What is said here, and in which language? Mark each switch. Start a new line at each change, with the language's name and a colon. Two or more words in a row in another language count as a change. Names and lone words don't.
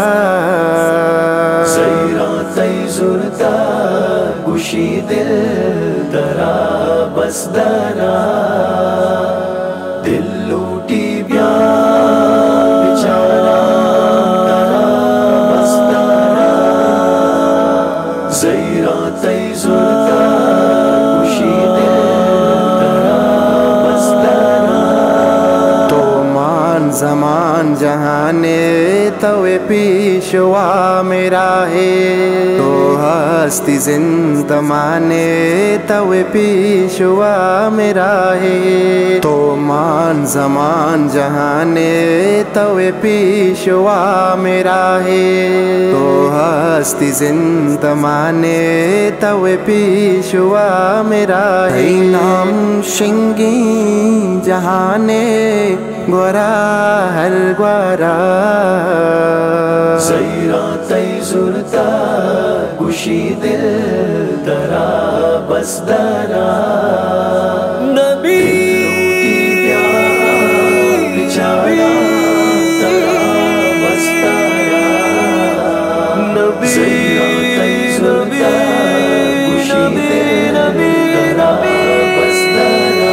Baluchi: زیراتای زورتا گوشی دل ترا بسدارا دل لوٹی بیا بیچارہ ترا بسدارا زیراتای زورتا گوشی دل ترا بسدارا تو مان زمان جہانے توے پیشوا
Urdu: میرا ہے تو
Baluchi: ہستی زندمانے توے پیشوا
Urdu: میرا ہے تو
Baluchi: مان زمان جہانے توے پیشوا
Urdu: میرا ہے تو
Baluchi: ہستی زندمانے توے پیشوا
Urdu: میرا ہے
Baluchi: نام شنگی جہانے گورا ہر گورا زیراتای زورتا گوشی دل ترا بسدارا نبی بیا بیچارہ ترا بسدارا نبی زیراتای زورتا گوشی دل ترا بسدارا